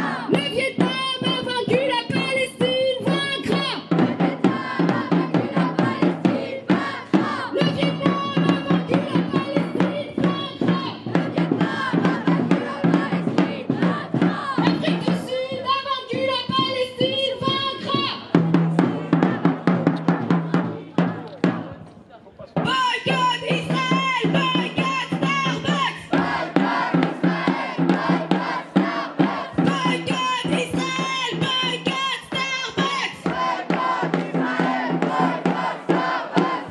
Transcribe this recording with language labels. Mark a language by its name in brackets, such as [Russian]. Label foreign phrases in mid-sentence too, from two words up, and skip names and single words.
[French] Le Vietnam a vaincu, la Palestine vaincra. Le Vietnam a vaincu, la Palestine vaincra. Le Vietnam a vaincu, la Palestine vaincra. Le Vietnam a vaincu, la Palestine vaincra. L'Afrique du Sud a vaincu, la Palestine vaincra. Boycott Israël, boycott Starbucks. Boycott Israël, boycott Starbucks. Boycott Israël, boycott Starbucks. Boycott Israël, boycott Starbucks.